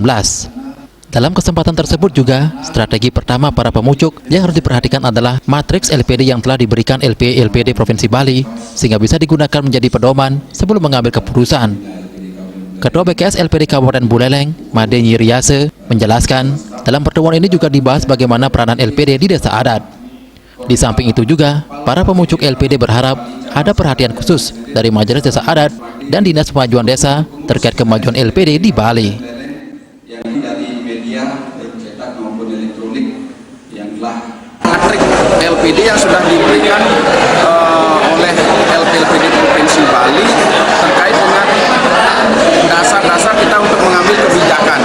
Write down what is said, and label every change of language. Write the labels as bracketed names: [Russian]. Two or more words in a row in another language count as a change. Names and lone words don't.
[Indonesian] Dalam kesempatan tersebut juga, strategi pertama para pemucuk yang harus diperhatikan adalah matriks LPD yang telah diberikan LPD Provinsi Bali, sehingga bisa digunakan menjadi pedoman sebelum mengambil keputusan. Ketua BKS LPD Kabupaten Buleleng, Made Nyiriase, menjelaskan dalam pertemuan ini juga dibahas bagaimana peranan LPD di desa adat. Di samping itu juga, para pemucuk LPD berharap ada perhatian khusus dari Majelis Desa Adat dan Dinas Pemajuan Desa terkait kemajuan LPD di Bali. Yang dari media, baik cetak maupun elektronik, yang telah matrik LPD yang sudah diberikan oleh LPD Provinsi Bali terkait dengan dasar-dasar kita untuk mengambil kebijakan.